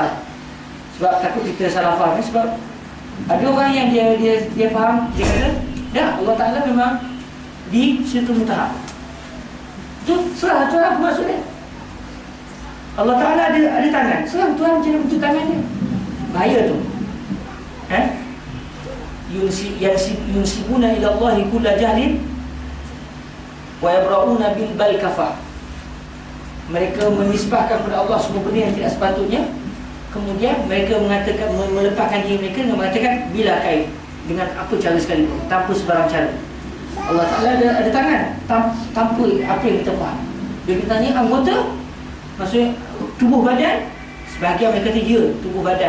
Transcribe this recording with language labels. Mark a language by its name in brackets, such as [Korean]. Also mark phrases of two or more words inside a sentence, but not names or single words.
[Malay] Sebab takut kita salah faham sebab ada orang yang dia faham, dia kata ya Allah Ta'ala memang di situ mutahab. Itu serah Tuhan apa maksudnya. Allah Ta'ala ada tangan, serah Tuhan macam mana bentuk tangan dia. Bahaya tu. [Arabic] ينسبون إلى الله كل جهل ويتبرؤون بالبلكفة. [Malay] Mereka menisbahkan kepada Allah semua benda yang tidak sepatutnya. Kemudian mereka mengatakan, melepaskan diri mereka dengan mengatakan bila kain, dengan apa cara sekalipun, tanpa sebarang cara. Allah Ta'ala ada tangan, tanpa apa yang kita faham. Bila kita tanya anggota, maksudnya tubuh badan, sebahagian mereka kata ya, tubuh badan.